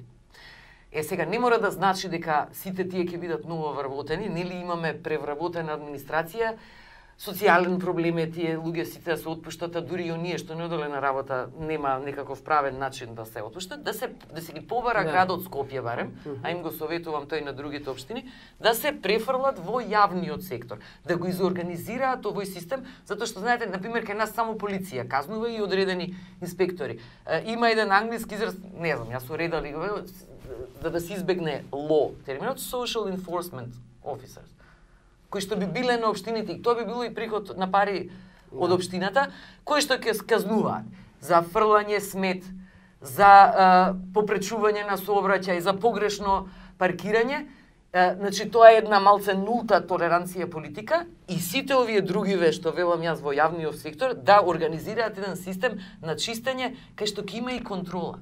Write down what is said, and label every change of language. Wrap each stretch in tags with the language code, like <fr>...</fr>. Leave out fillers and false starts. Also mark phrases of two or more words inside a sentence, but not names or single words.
<mk>Сега не мора да значи дека сите тие ќе бидат ново вработени, нели имаме превработена администрација, социјален проблем е тие луѓе сите да се отпуштат, а дури и оние што не оделе на работа нема некаков правен начин да се отпуштат, да се ги побара градот Скопје барем, а им го советувам тој на другите општини, да се префрлат во јавниот сектор, да го изорганизираат овој систем, затоа што знаете, на пример кај нас само полиција казнува и одредени инспектори. Има еден англиски израз, не знам, јас уредали го, да се избегне law, терминот</mk> <en>social enforcement officers,</en> <mk>кои што би биле на општините, и тоа би било и приход на пари од општината, кои што ќе казнуваат за фрлање смет, за попречување на сообраќај, за погрешно паркирање. Значи, тоа е една малце нулта толеранција политика и сите овие другиве што велам јас во јавниот сектор да организираат еден систем на чистење кај што ќе има и контрола.</mk>